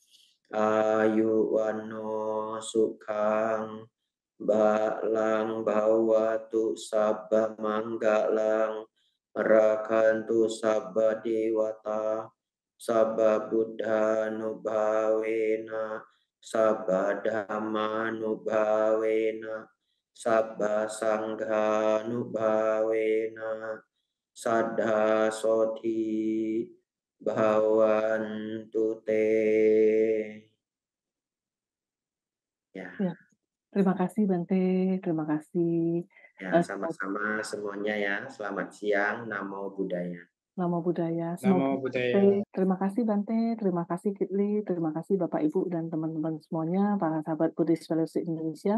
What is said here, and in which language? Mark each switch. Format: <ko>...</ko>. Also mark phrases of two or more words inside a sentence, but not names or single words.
<pi>ayuwano sukhang balang bhawatu sabba manggalang rakantu sabba dewata sabba buddha nubhavena sabba dhamma nubhavena sabba sangha nubhavena saddha soti bhavantu te.</pi> <id>Ya. Terima kasih Bante, terima kasih. Ya, sama-sama semuanya, ya. Selamat siang,</id> <pi>Namo Buddhaya. Namo Buddhaya. Namo Buddhaya.</pi> <id>Terima kasih Bante, terima kasih Kitli, terima kasih Bapak Ibu dan teman-teman semuanya, para sahabat Buddhist Fellowship Indonesia.</id>